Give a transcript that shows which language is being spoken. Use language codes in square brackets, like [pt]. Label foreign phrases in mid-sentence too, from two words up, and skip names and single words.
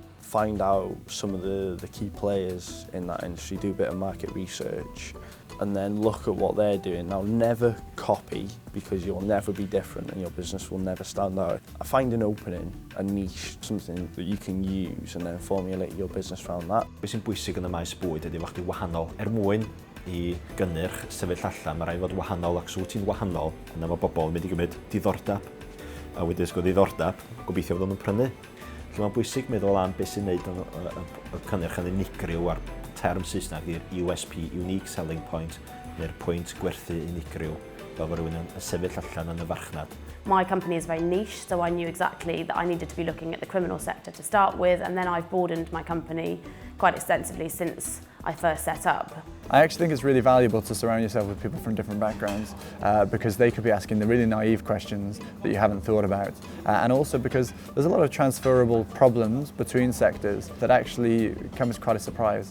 [en] Find out some of the key players in that industry, do a bit of market research, and then look at what they're doing. Now, never copy, because you'll never be different and your business will never stand out. Find an opening, a niche, something that you can use, and then formulate your business around that. [cy] Be sy'n bwysig yn y maes bwyd ydy fod chdi wahanol. Mwyn i gynnyrch sefyll allan, mae rhaid fod wahanol ac sŵt ti'n wahanol, yna mae bobl yn mynd i gymryd diddordeb. A wedyn ysgol ddiddordeb, gobeithio fod nhw'n prynu. Felly mae'n bwysig meddwl am beth sy'n neud y cynnyrch yn unigryw a'r term Saesneg i'r USP, [en] Unique Selling Point, [cy] neu'r pwynt gwerthu unigryw, fel fod rhywun yn sefyll allan yn y farchnad. [en] My company is very niche, so I knew exactly that I needed to be looking at the criminal sector to start with, and then I've broadened my company quite extensively since I first set up. I actually think it's really valuable to surround yourself with people from different backgrounds because they could be asking the really naive questions that you haven't thought about, and also because there's a lot of transferable problems between sectors that actually come as quite a surprise.